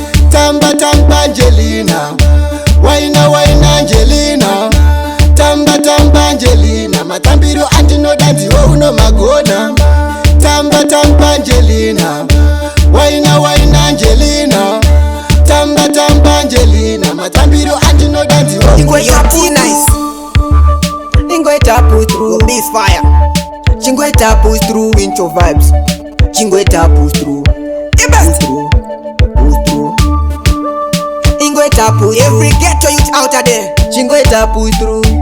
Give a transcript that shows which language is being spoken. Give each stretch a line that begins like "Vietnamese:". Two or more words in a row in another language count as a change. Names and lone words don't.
Shona: Tamba, tamba, Angelina, waina, waina, Angelina. Tamba, tamba, Angelina, matambiro andinoda ndiwo unomagona. Tamba, tamba, Angelina, waina, waina, Angelina. Tamba, tamba, Angelina, matambiro andinoda ndiwo Ingoita
English: push nice. Ingoita push through, Miss Fire. Chingoita push through, Wincho Vibes. Chingoita push through. The best. Push through, push through. Ingoita push through. Every ghetto youth out there. Chingoita push through.